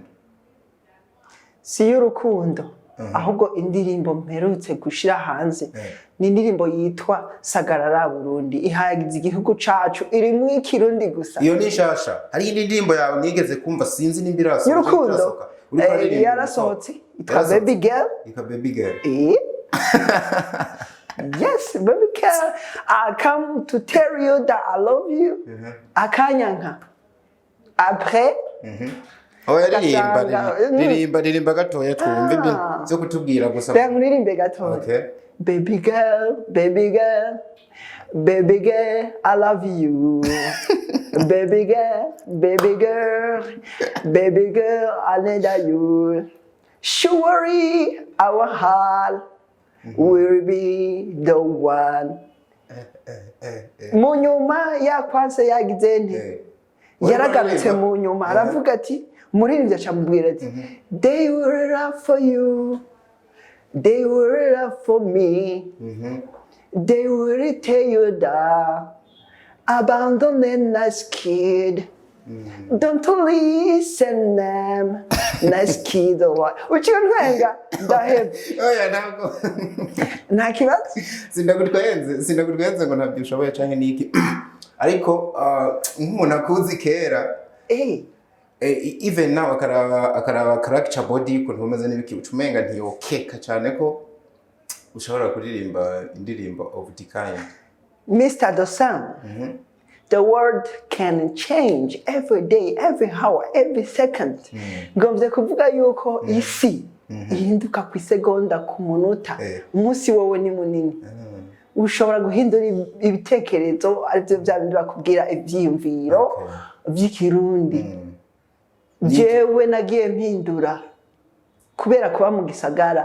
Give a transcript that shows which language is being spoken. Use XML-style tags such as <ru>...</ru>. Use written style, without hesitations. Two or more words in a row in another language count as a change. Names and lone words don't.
<rn>Si y'urukundo. Ahubwo indirimbo mperutse gushira hanze ni indirimbo yitwa Sagarara Burundi ihagize igihugu cacu irimwe ikirundi gusa. Iyo ni shasha. Hari indi ndirimbo yawe nigeze kumva sinzi nimbiraso. Y'urukundo. Yarasohotse. Ika Baby Girl. Ika Baby Girl.</rn> <en>Yes, baby girl, I come to tell you that I love you.</en> <rn>Akanyanka. Après. Ririmba gatoya twumve byo kutubwira gusa. Ririmbe gatoya. Okay.</rn> <en>Baby girl, baby girl. Baby girl, I love you. Baby girl, baby girl. Baby girl, I need you. Surely our heart will be the one.</en> <rn>Mu nyuma yakwanse yagize nti yaragarutse mu nyuma aravuga ati muririmvyi acamubwira ati</rn> <en>they were love for you, they were love for me, they will tell you that abandon a nice kid. Don't listen them. Nice kid</en> <rn>or Uratwenga ndaheba. Oya ntabwo. Nta kibazo. Sindagutwenze ngo ntabyo ushoboye canke niki. Ariko nk'umuntu akuzi kera.</rn> <en>Even now</en> <rn>akaraba</rn> <en>character body</en> <rn>ko ntumeze n'ibiki ucumenga ntiyokeka cyane ko ushobora kuririmba indirimbo</rn> <en>of the kind.</en> <rn>Mr. Dosan.</rn> <en>The world can change every day, every hour, every second.</en> <rn>Ngomvye kuvuga yuko isi ihinduka ku isegonda ku munota. Umunsi wowe ni munini. Ushobora guhindura ibitekerezo arivyo bya bindi bakubwira ivyiyumviro vy'ikirundi. Jewe nagiye mpindura kubera kuba mu gisagara.</rn>